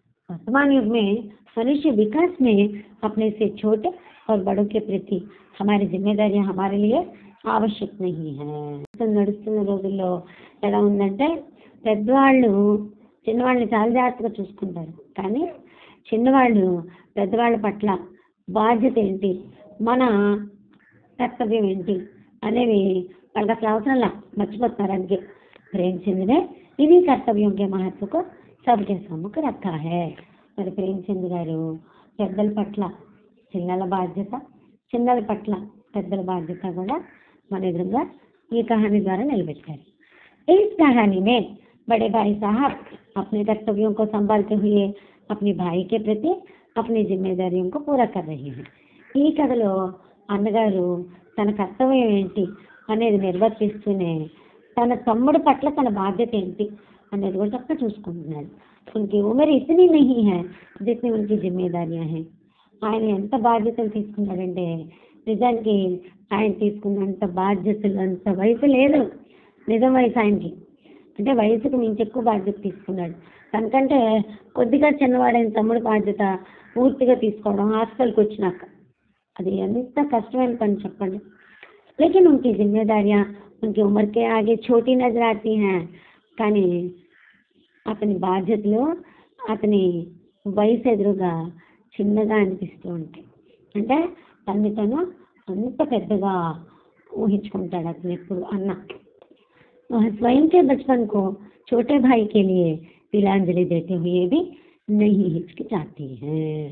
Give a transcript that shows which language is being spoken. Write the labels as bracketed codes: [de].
[hi] वर्तमान युग में मनुष्य विकास में अपने से छोटे और बड़ों के प्रति हमारी जिम्मेदारियां हमारे लिए आवश्यक नहीं है. [te] నడుస్తున్న రోజుల్లో ఎలా ఉందంటే పెద్దవాళ్ళు చిన్నవాళ్ళని చాలా జాగ్రత్తగా చూసుకుంటారు, కానీ చిన్నవాళ్ళు పెద్దవాళ్ళ పట్ల బాధ్యత ఏంటి, మన కర్తవ్యం ఏంటి అనేవి వాళ్ళకి అసలు అవసరంలా, మర్చిపోతున్నారు. అందుకే [hi] ప్రేమచంద్ ने इन्हीं कर्तव्यों के महत्व को सबके सम्मुख रखा है. [te] మరి ప్రేమచంద్ గారు పెద్దల పట్ల చిన్నల బాధ్యత, చిన్నల పట్ల పెద్దల బాధ్యత కూడా మన ఎదురుగా ఈ కహానీ ద్వారా నిలబెట్టారు. [hi] इस कहानी में बड़े भाई साहब अपने कर्तव्यों को संभालते हुए अपने भाई के प्रति अपनी जिम्मेदारियों को पूरा कर रहे हैं. [te] ఈ కథలో అన్నగారు తన కర్తవ్యం ఏంటి అనేది నిర్వర్తిస్తూనే తన తమ్ముడి పట్ల తన బాధ్యత ఏంటి అనేది కూడా చక్కగా చూసుకుంటున్నాడు. [hi] उनकी उम्र इतनी नहीं है जितनी उनकी जिम्मेदारियां हैं. [te] ఆయన ఎంత బాధ్యతలు తీసుకున్నాడంటే నిజానికి ఆయన తీసుకున్నంత బాధ్యతలు అంత వయసు లేదు. నిజం వయసు ఆయనకి, అంటే వయసుకు మించి ఎక్కువ బాధ్యత తీసుకున్నాడు. తనకంటే కొద్దిగా చిన్నవాడైన తమ్ముడు బాధ్యత పూర్తిగా తీసుకోవడం హాస్టల్కి వచ్చినాక అది ఎంత కష్టమైన పని చెప్పండి. [hi] लेकिन उनकी जिम्मेदारियां उनकी उम्र के आगे छोटी नजर आती हैं. [te] కానీ అతని బాధ్యతలు అతని వయసు ఎదురుగా చిన్నగా అనిపిస్తూ ఉంటాయి. అంటే తను అంత పెద్దగా ఊహించుకుంటాడు అతను ఎప్పుడు అన్న. [hi] स्वयं के बचपन को छोटे भाई के लिए तिलांजलि देते हुए भी नहीं हिचकिचाती है.